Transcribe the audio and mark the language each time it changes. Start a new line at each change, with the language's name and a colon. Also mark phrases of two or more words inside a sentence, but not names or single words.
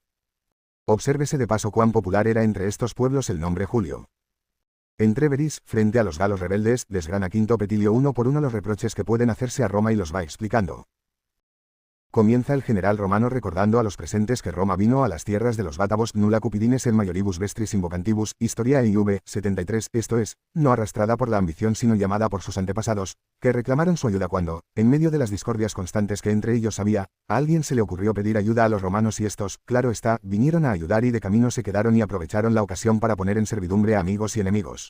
Spanish: Obsérvese de paso cuán popular era entre estos pueblos el nombre Julio. En Tréveris, frente a los galos rebeldes, desgrana Quinto Petilio uno por uno los reproches que pueden hacerse a Roma y los va explicando. Comienza el general romano recordando a los presentes que Roma vino a las tierras de los bátavos
Latin: nulla cupidines en majoribus vestris invocantibus,
Spanish: Historiae IV, 73, esto es, no arrastrada por la ambición sino llamada por sus antepasados, que reclamaron su ayuda cuando, en medio de las discordias constantes que entre ellos había, a alguien se le ocurrió pedir ayuda a los romanos y estos, claro está, vinieron a ayudar y de camino se quedaron y aprovecharon la ocasión para poner en servidumbre a amigos y enemigos.